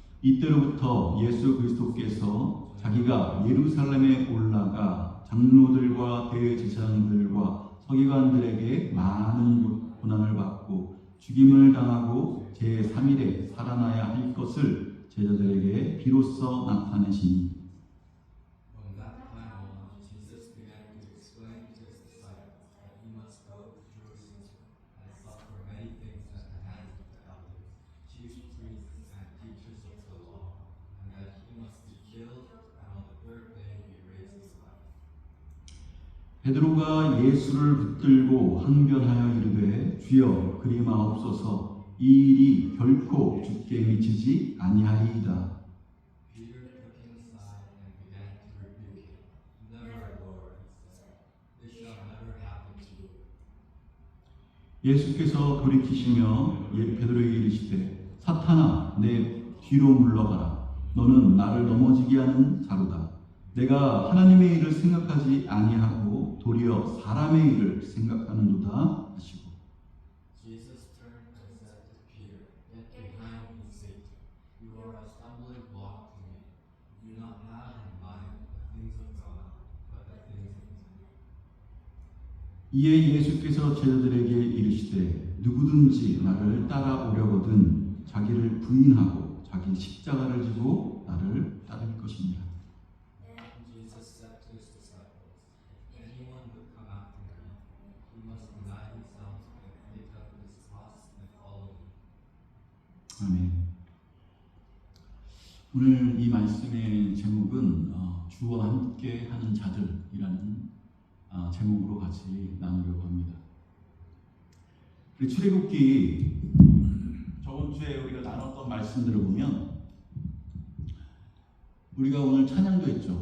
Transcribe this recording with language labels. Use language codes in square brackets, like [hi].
[ko] 이때로부터 예수 그리스도께서 자기가 예루살렘에 올라가 장로들과 대제사장들과 서기관들에게 많은 고난을 받고 죽임을 당하고 제3일에 살아나야 할 것을 제자들에게 비로소 나타내시니 [en] From that time on, Jesus began to explain to his disciples that he must go to Jerusalem and suffer many things at the hands of the elders, chief priests, and teachers of the law, and that he must be killed, and on the third day be raised to life. [ko] 베드로가 예수를 붙들고 항변하여 이르되 주여 그리 마옵소서 이 일이 결코 주께 미치지 아니하리이다. [en] Peter took him aside and began to rebuke him. Never, Lord, he said. This shall never happen to you. [ko] 예수께서 돌이키시며 베드로에게 이르시되 사탄아 내 뒤로 물러가라. 너는 나를 넘어지게 하는 자로다. 내가 하나님의 일을 생각하지 아니하고 도리어 사람의 일을 생각하는도다 하시고 [en] Jesus turned and said to Peter, Get behind me, Satan. You are a stumbling block to me. You do not have in mind the things of God, but the things of men. [ko] 이에 예수께서 제자들에게 이르시되 누구든지 나를 따라오려거든 자기를 부인하고 자기 십자가를 지고 나를 따를 것이니라. [en] Jesus said to his disciples, If anyone would come after me, he must deny himself and take up his cross and follow me. [ko] 아멘. 오늘 이 말씀의 제목은 주와 함께 하는 자들이라는 제목으로 같이 나누려고 합니다. 출애굽기 저번 주에 우리가 나눴던 말씀들을 보면 우리가 오늘 찬양도 했죠.